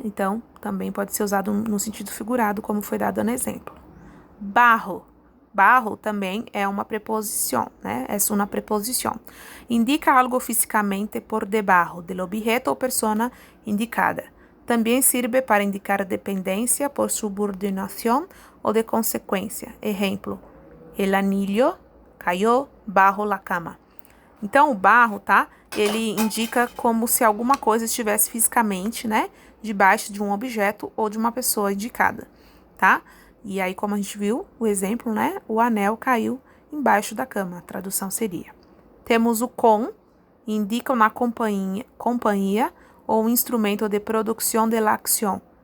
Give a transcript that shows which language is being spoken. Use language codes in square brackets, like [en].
[pt] Então, também pode ser usado no sentido figurado, como foi dado no exemplo. Barro. Barro também é uma preposição, né? É uma preposição. Indica algo fisicamente por debaixo do objeto ou persona indicada. Também serve para indicar dependência por subordinação ou de consequência. Exemplo, [es] el anillo cayó bajo la cama. [pt] Então, o barro, tá? Ele indica como se alguma coisa estivesse fisicamente, né? Debaixo de um objeto ou de uma pessoa indicada, tá? E aí, como a gente viu, o exemplo, né? O anel caiu embaixo da cama. A tradução seria. Temos o com, indica uma companhia ou um instrumento de produção [es] de la acción.